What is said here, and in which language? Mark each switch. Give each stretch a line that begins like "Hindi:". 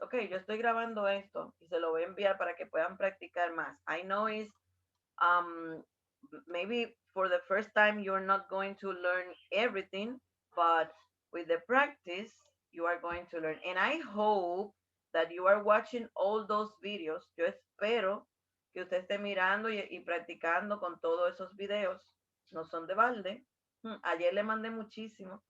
Spanish: Okay, yo estoy grabando esto y se lo voy a enviar para que puedan practicar más.
English: I know it's um maybe for the first time you're not going to learn everything, but with the practice you are going to learn. And I hope that you are watching all those videos.
Spanish: Yo espero que usted esté mirando y practicando con todos esos videos. No son de balde. Ayer le mandé muchísimo.